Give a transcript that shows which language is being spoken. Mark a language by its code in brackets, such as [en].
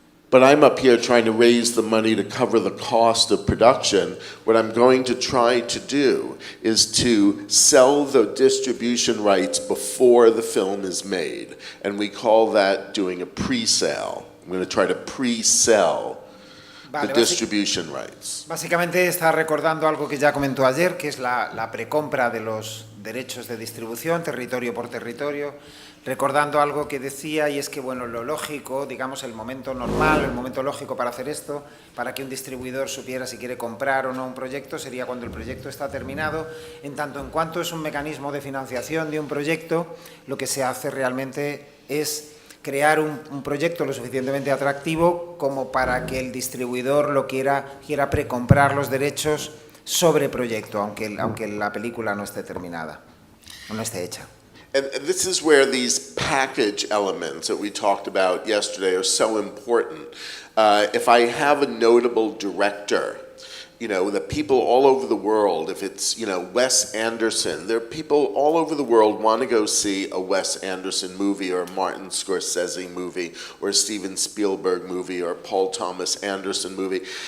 [en] But I'm up here trying to raise the money to cover the cost of production. What I'm going to try to do is to sell the distribution rights before the film is made. And we call that doing a pre-sale. I'm going to try to pre-sell the distribution rights. [es] Básicamente está recordando algo que ya comentó ayer, que es la precompra de los derechos de distribución, territorio por territorio, recordando algo que decía, y es que, bueno, lo lógico, digamos, el momento normal, el momento lógico para hacer esto, para que un distribuidor supiera si quiere comprar o no un proyecto, sería cuando el proyecto está terminado. En tanto en cuanto es un mecanismo de financiación de un proyecto, lo que se hace realmente es crear un proyecto lo suficientemente atractivo como para que el distribuidor quiera precomprar los derechos sobre proyecto, aunque la película no esté terminada o no esté hecha. [en] And this is where these package elements that we talked about yesterday are so important. If I have a notable director, the people all over the world, if it's, Wes Anderson, there are people all over the world want to go see a Wes Anderson movie or a Martin Scorsese movie or a Steven Spielberg movie or a Paul Thomas Anderson movie.